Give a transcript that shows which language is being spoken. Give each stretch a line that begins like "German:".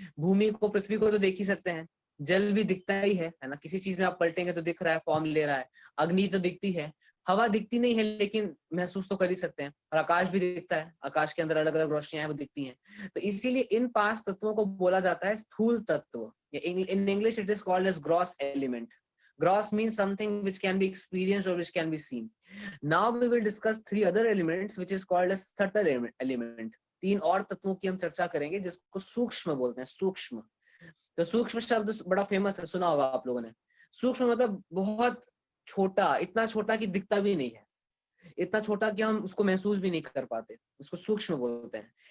Hindi: भूमि को, पृथ्वी को तो देख ही सकते हैं। जल भी दिखता ही है ना, किसी चीज में आप पलटेंगे तो दिख रहा है, फॉर्म ले रहा है। अग्नि तो दिखती है। हवा दिखती नहीं है, लेकिन महसूस तो कर ही सकते हैं। और आकाश भी दिखता है, आकाश के अंदर अलग अलग रोशनियां हैं, वो दिखती हैं। तो इसीलिए इन 5 तत्वों को बोला जाता है स्थूल तत्व।
English: In English, it is called as gross element. Gross means something which can be experienced or which can be seen. Now we will discuss 3 other elements, which is called as subtle element.
Hindi: 3 और तत्वों की हम चर्चा करेंगे, जिसको सूक्ष्म बोलते हैं, सूक्ष्म। तो सूक्ष्म शब्द बड़ा फेमस है, सुना होगा आप लोगों ने। सूक्ष्म मतलब बहुत छोटा, इतना छोटा कि दिखता भी नहीं है, इतना छोटा कि हम उसको महसूस भी नहीं कर पाते, उसको सूक्ष्म बोलते हैं।